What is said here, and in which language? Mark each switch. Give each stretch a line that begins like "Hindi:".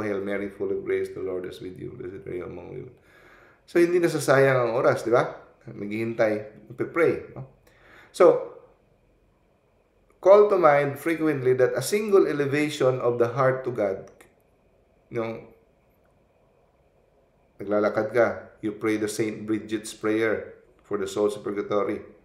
English: Hail Mary, full of grace, the Lord is with you. Blessed are you among women.
Filipino: So, hindi nasasayang ang oras, di ba? Naghihintay, nagpe-pray. No?
English: So, call to mind frequently that a single elevation of the heart to God,
Filipino: yung naglalakad ka,
English: you pray the Saint Bridget's prayer for the souls of purgatory.